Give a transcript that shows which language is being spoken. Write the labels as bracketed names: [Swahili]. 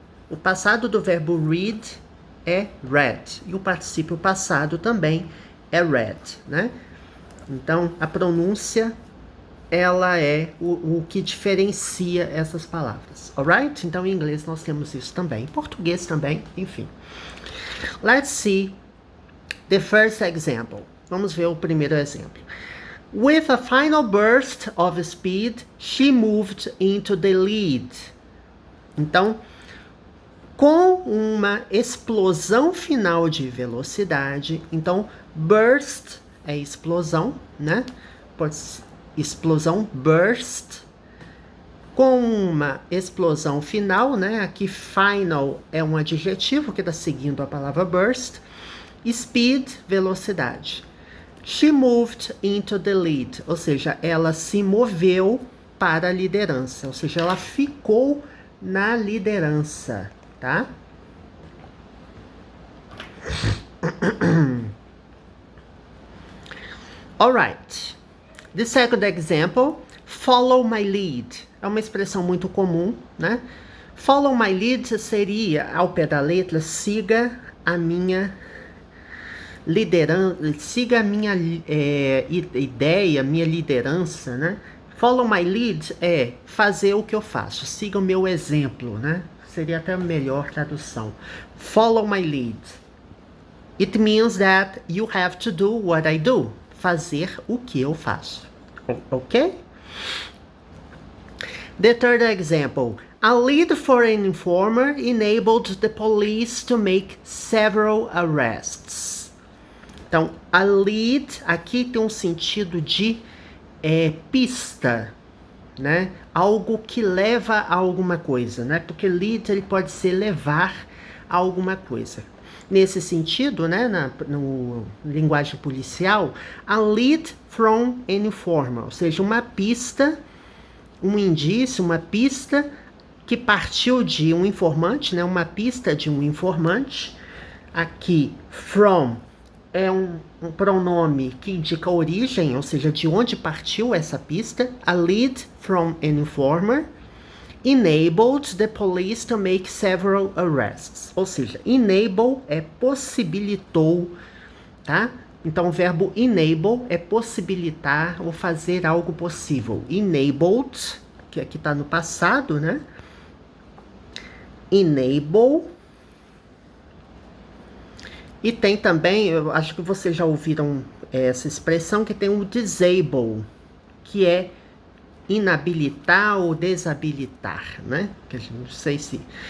[Portuguese] O passado do verbo read é read. E o particípio passado também é read, né? Então, a pronúncia, ela é o que diferencia essas palavras. Alright? Então, em inglês nós temos isso também. Em português também, enfim. [English] Let's see the first example. [Portuguese] Vamos ver o primeiro exemplo. [English] With a final burst of speed, she moved into the lead. [Portuguese] Então, com uma explosão final de velocidade, então, burst é explosão, né? Explosão, burst. Com uma explosão final, né? Aqui, final é um adjetivo que está seguindo a palavra burst. Speed, velocidade. [English] She moved into the lead, [Portuguese] ou seja, ela se moveu para a liderança, ou seja, ela ficou na liderança, tá? [English] Alright. The second example, follow my lead. [Portuguese] É uma expressão muito comum, né? [English] Follow my lead [Portuguese] seria, ao pé da letra, siga a minha liderança, siga a minha ideia, minha liderança, né? [English] Follow my lead [Portuguese] é fazer o que eu faço, siga o meu exemplo, né? Seria até a melhor tradução. Follow my lead. [English] It means that you have to do what I do. [Portuguese] Fazer o que eu faço. [English] Ok? The third example. A lead for an informer enabled the police to make several arrests. [Portuguese] Então, a lead aqui tem um sentido de pista, né? Algo que leva a alguma coisa, né? Porque lead ele pode ser levar a alguma coisa. Nesse sentido, né, no linguagem policial, [English] a lead from an informer, [Portuguese] ou seja, uma pista, um indício, uma pista que partiu de um informante, né, uma pista de um informante. Aqui, from é um pronome que indica a origem, ou seja, de onde partiu essa pista. [English] A lead from an informer enabled the police to make several arrests. [Portuguese] Ou seja, enable é possibilitou, tá? Então, o verbo enable é possibilitar ou fazer algo possível. Enabled, que aqui está no passado, né? Enable. E tem também, eu acho que vocês já ouviram essa expressão, que tem o disable, que é inabilitar ou desabilitar, né? Que não sei se...